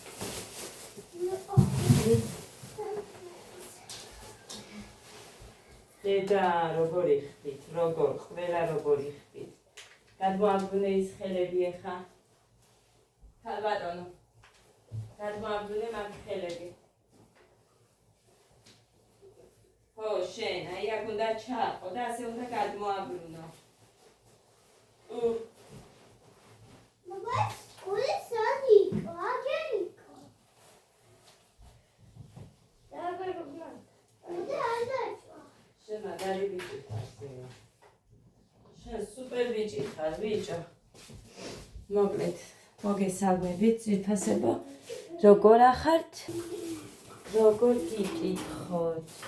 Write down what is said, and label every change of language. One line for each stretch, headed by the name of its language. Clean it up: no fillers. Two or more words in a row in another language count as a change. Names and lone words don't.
Georgian: დედა როგორი ხდით, ყველა როგორი ხდით. გადმოაბრუნე ის ხელები ახლა. ქალბატონო. გადმოაბრუნე მაგ ხელები. ხო, შენ, აი აქ უნდა ჩააყო და ასე უნდა გადმოაბრუნო.
Portuguese: Mas olha só, Nico. Olha, Nico.
Georgian: შენ მაგარი ბიჭი ხარ. შენ სუპერ ბიჭი ხარ, ბიჭო. მოკლედ, მოგესალმებით, ძვირფასებო. როგორ ახართ? როგორ გიკითხოთ?